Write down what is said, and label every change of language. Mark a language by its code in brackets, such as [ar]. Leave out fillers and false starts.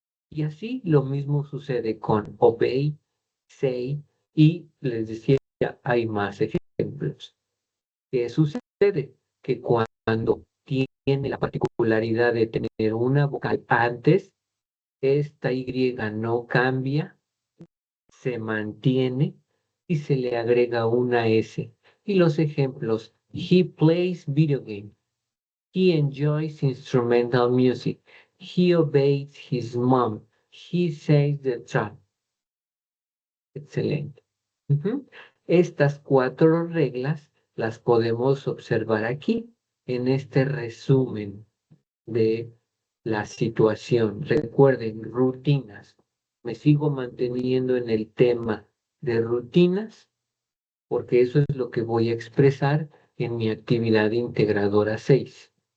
[es] Y así lo mismo sucede con obey, say, y les decía, hay más ejemplos. ¿Qué sucede? Que cuando tiene la particularidad de tener una vocal antes, esta Y no cambia, se mantiene y se le agrega una S. Y los ejemplos, [en] he plays video game, he enjoys instrumental music, he obeys his mom, he says the truth. [es] Excelente. Ujú. Estas 4 reglas las podemos observar aquí en este resumen de la situación. Recuerden, rutinas. Me sigo manteniendo en el tema de rutinas porque eso es lo que voy a expresar en mi actividad integradora 6.